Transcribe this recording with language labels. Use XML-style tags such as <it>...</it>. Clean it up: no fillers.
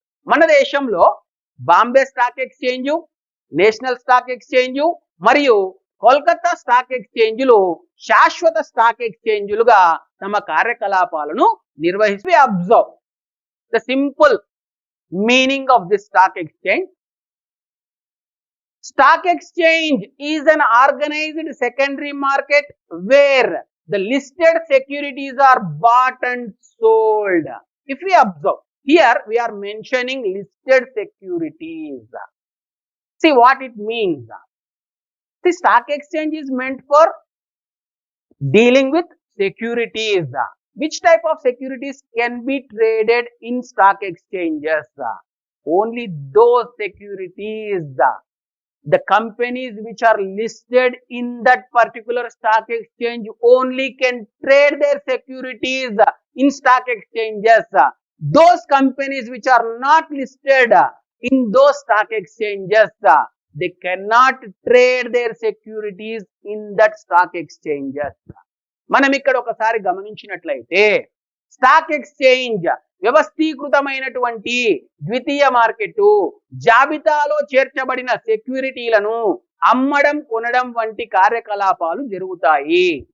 <te>మన దేశంలో Bombay stock exchange, national stock exchange మరియు కోల్కతా స్టాక్ ఎక్స్చేంజ్లు శాశ్వత స్టాక్ ఎక్స్చేంజ్లుగా తమ కార్యకలాపాలను నిర్వహిస్తూ</te> <en>Observe the simple meaning of this stock exchange. Stock exchange is an organized secondary market where the listed securities are bought and sold. If we observe, here we are mentioning listed securities. See what it means. The stock exchange is meant for dealing with securities. Which type of securities can be traded in stock exchanges? Only those securities. The companies which are listed in that particular stock exchange only can trade their securities in stock exchanges. Those companies which are not listed in those stock exchanges, they cannot trade their securities in that stock exchanges.</en> <te>మనం ఇక్కడ ఒకసారి గమనించినట్లయితే stock exchange వ్యవస్థీకృతమైనటువంటి ద్వితీయ market, జాబితాలో చేర్చబడిన సెక్యూరిటీలను అమ్మడం, కొనడం వంటి కార్యకలాపాలు జరుగుతాయి.</te>